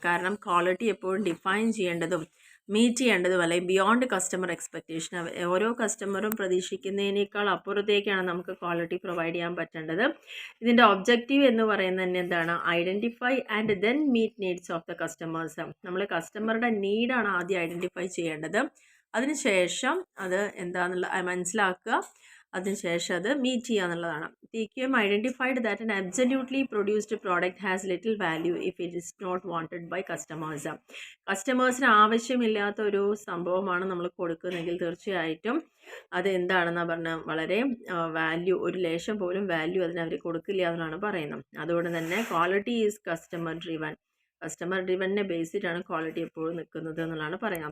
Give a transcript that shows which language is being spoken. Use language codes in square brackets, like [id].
[ml] കാരണം ക്വാളിറ്റി എപ്പോഴും ഡിഫൈൻ ചെയ്യേണ്ടതും മീറ്റ് ചെയ്യേണ്ടതും അല്ലെങ്കിൽ [en] beyond customer expectation, [ml] ഓരോ കസ്റ്റമറും പ്രതീക്ഷിക്കുന്നതിനേക്കാൾ അപ്പുറത്തേക്കാണ് നമുക്ക് ക്വാളിറ്റി പ്രൊവൈഡ് ചെയ്യാൻ പറ്റേണ്ടത്. ഇതിൻ്റെ ഒബ്ജക്റ്റീവ് എന്ന് പറയുന്നത് തന്നെ എന്താണ്? [en] Identify and then meet needs of the customers. [ml] നമ്മൾ കസ്റ്റമറുടെ നീഡാണ് ആദ്യം ഐഡൻറ്റിഫൈ ചെയ്യേണ്ടത്. അതിനുശേഷം അത് എന്താണെന്നുള്ള മനസ്സിലാക്കുക, അതിനുശേഷം അത് മീറ്റ് ചെയ്യുക എന്നുള്ളതാണ്. [en] TQM identified that an absolutely produced product has little value if it is not wanted by customers. [ml] കസ്റ്റമേഴ്സിന് ആവശ്യമില്ലാത്ത ഒരു സംഭവമാണ് നമ്മൾ കൊടുക്കുന്നതെങ്കിൽ തീർച്ചയായിട്ടും അത് എന്താണെന്നാണ് പറഞ്ഞാൽ വളരെ വാല്യൂ, ഒരു ലേശം പോലും വാല്യൂ അതിനവർ കൊടുക്കില്ല എന്നാണ് പറയുന്നത്. അതുകൊണ്ട് തന്നെ [en] Quality is customer driven. [ml] Customer ഡ്രിവനെ base ചെയ്തിട്ടാണ് ക്വാളിറ്റി എപ്പോഴും നിൽക്കുന്നത് എന്നുള്ളതാണ് പറയുന്നത്.